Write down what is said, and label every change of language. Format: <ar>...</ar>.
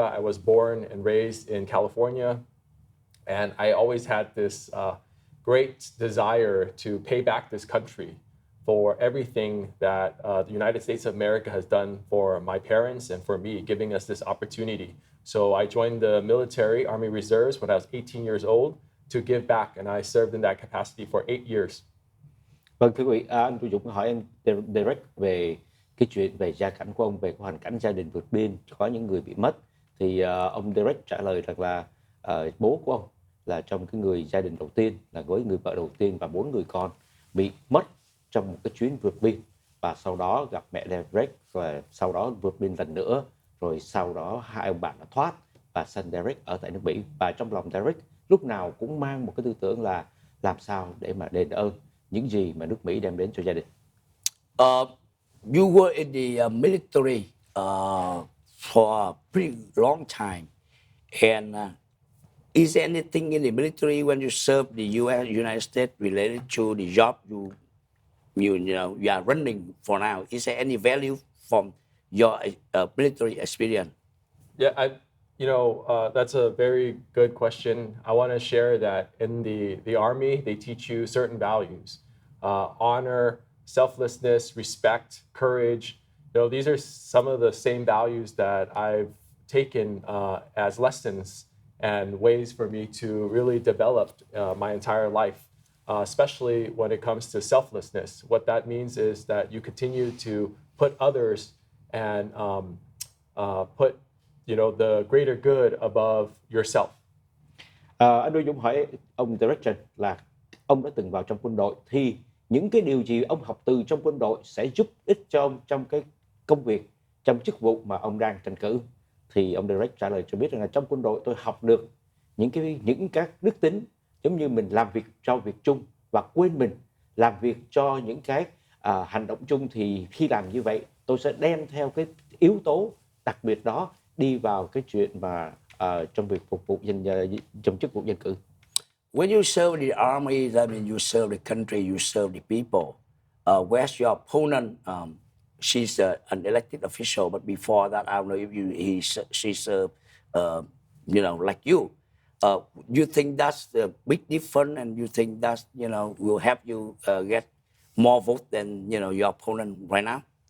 <en>I was born and raised in California. And I always had this great desire to pay back this country for everything that the United States of America has done for my parents and for me, giving us this opportunity. So I joined the military, Army Reserves, when I was 18 years old to give back, and I served in that capacity for 8 years.</en> <vi>Vâng, thưa quý vị, anh Dũng hỏi anh direct về cái chuyện về gia cảnh của ông, về cái hoàn cảnh gia đình vượt biên, có những người bị mất. Thì ông direct trả lời rằng là bố của ông là trong cái người gia đình đầu tiên, là với người vợ đầu tiên và 4 người con bị mất trong một cái chuyến vượt biên, và sau đó gặp mẹ Derek, và sau đó vượt biên lần nữa, rồi sau đó hai ông bạn đã thoát và sanh Derek ở tại nước Mỹ. Và trong lòng Derek lúc nào cũng mang một cái tư tưởng là làm sao để mà đền ơn những gì mà nước Mỹ đem đến cho gia đình.</vi> <en>You were in the military for a pretty long time, and is there anything in the military when you served the United States related to the job you are running for now? Is there any value from your military experience? Yeah, that's a very good question. I want to share that in the Army, they teach you certain values, honor, selflessness, respect, courage. These are some of the same values that I've taken as lessons and ways for me to really develop my entire life, especially when it comes to selflessness. What that means is that you continue to put others and put the greater good above yourself.</en> <vi>Anh Đô Dũng hỏi ông Direction là ông đã từng vào trong quân đội, thì những cái điều gì ông học từ trong quân đội sẽ giúp ích cho ông trong cái công việc, trong chức vụ mà ông đang tranh cử. Thì ông Direct trả lời cho biết rằng là trong quân đội tôi học được những các đức tính, giống như mình làm việc cho việc chung và quên mình, làm việc cho những cái hành động chung. Thì khi làm như vậy tôi sẽ đem theo cái yếu tố đặc biệt đó đi vào cái chuyện mà trong việc phục vụ trong chức vụ dân cử.</vi> <en>When you serve the army, that means you serve the country, you serve the people. Where's your opponent? She's an elected official, but before that, I don't know if she served, like you. You think that's a big difference, and you think that will help you get more votes than your opponent right now?</en>